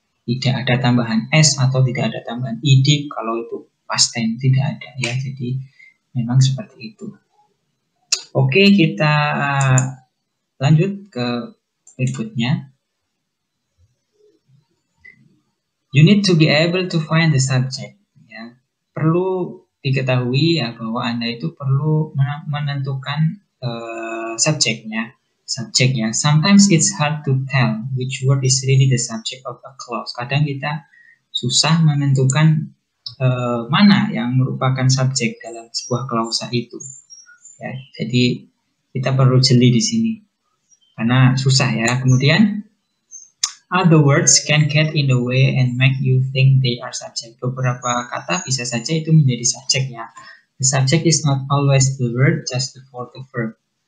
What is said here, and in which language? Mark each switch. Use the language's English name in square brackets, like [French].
[Indonesian] Tidak ada tambahan s atau tidak ada tambahan id kalau itu past tense, tidak ada, ya. Jadi memang seperti itu. Oke, kita lanjut ke berikutnya. [English] You need to be able to find the subject, ya. [Indonesian] Perlu diketahui, ya, bahwa Anda itu perlu menentukan subjeknya. Subjek, ya. [English] Sometimes it's hard to tell which word is really the subject of a clause. [Indonesian] Kadang kita susah menentukan mana yang merupakan subjek dalam sebuah klausa itu. Ya, jadi kita perlu jeli di sini karena susah, ya. [English] Kemudian other words can get in the way and make you think they are subject. [Indonesian] Beberapa kata bisa saja itu menjadi subjek, ya. [English] The subject is not always the word just before the verb.